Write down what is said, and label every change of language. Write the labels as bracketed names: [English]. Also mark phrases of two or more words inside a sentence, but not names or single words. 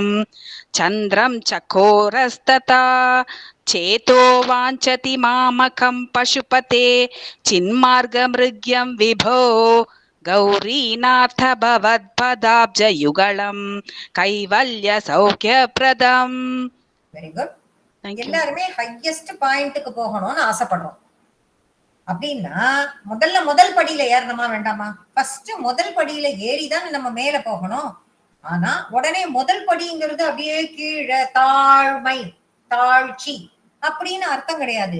[Sanskrit] चन्द्रं चकोरस्तथा. चेतो वाञ्छति मामकं पशुपते. चिन्मार्गमृग्यं विभो. गौरीनाथ भवत्पदाब्जयुगलं. कैवल्यसौख्यप्रदम्. [English] very good. [Tamil] எல்லாருமே [English] highest pointukku [Tamil] போகணும்னு ஆசைப்படுறோம். அப்படின்னா முதல் படியில ஏறணுமா வேண்டாமா? ஃபர்ஸ்ட் முதல் படியில ஏறிதான் நம்ம மேல போகணும். ஆனா உடனே முதல் படிங்கிறது அப்படியே கீழே தாழ்மை தாழ்ச்சி அப்படின்னு அர்த்தம் கிடையாது.